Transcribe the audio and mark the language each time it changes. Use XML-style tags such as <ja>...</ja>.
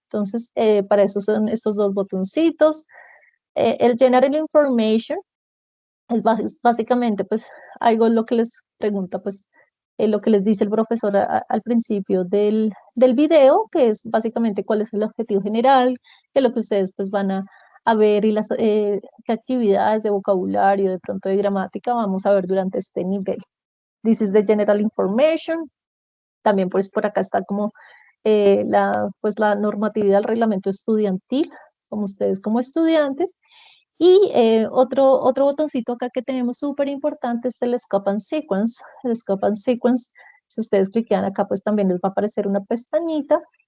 <es>Entonces, para eso son estos dos botoncitos. El General Information es básicamente, pues, algo lo que les pregunta, pues, lo que les dice el profesor al principio del video, que es básicamente cuál es el objetivo general, que es lo que ustedes, pues, van a ver y qué actividades de vocabulario, de pronto de gramática, vamos a ver durante este nivel.</es> <en>This is the general information.</en> <es>También pues por acá está como pues la normatividad del reglamento estudiantil, como ustedes como estudiantes. Y otro botoncito acá que tenemos súper importante es el Scope and Sequence. El Scope and Sequence, si ustedes cliquean acá, pues también les va a aparecer una pestañita.</es>